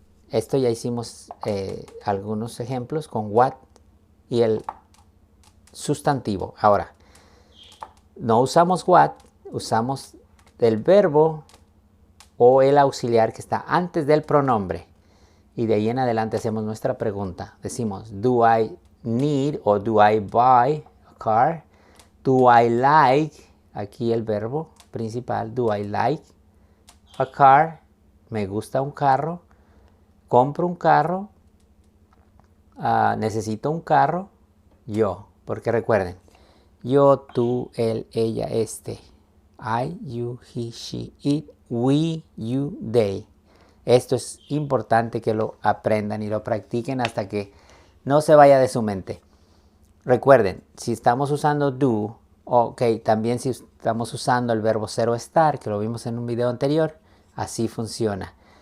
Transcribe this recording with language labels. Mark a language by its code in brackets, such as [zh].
[es] Esto ya hicimos algunos ejemplos con what y el sustantivo. Ahora, no usamos what, usamos el verbo o el auxiliar que está antes del pronombre. Y de ahí en adelante hacemos nuestra pregunta. Decimos, [en] do I need o do I buy a car? Do I like? [es] Aquí el verbo principal, [en] do I like a car? [es] Me gusta un carro. Compro un carro. Necesito un carro. Yo. Porque recuerden, yo, tú, él, ella, este. [en] I, you, he, she, it, we, you, they. [es] Esto es importante que lo aprendan y lo practiquen hasta que no se vaya de su mente. Recuerden, si estamos usando do, ok, también si estamos usando el verbo ser o estar, que lo vimos en un video anterior, así funciona.